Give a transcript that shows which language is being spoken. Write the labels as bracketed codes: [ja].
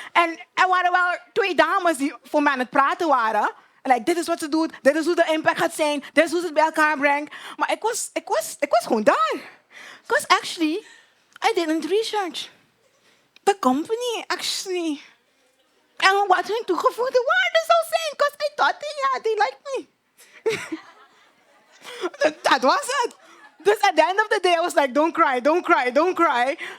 [nl] En er waren wel 2 dames die voor mij aan het praten waren. En dit is wat ze doet. Dit is hoe de impact gaat zijn. Dit is hoe ze het bij elkaar brengt. Maar ik was gewoon daar. [en] Because actually, I didn't research. The company, actually. [nl] En wat hun toegevoegde waarde zou zijn. [en] Because I thought, they liked me. [nl] Dat was het. Dus [en] at the end of the day, I was like, don't cry.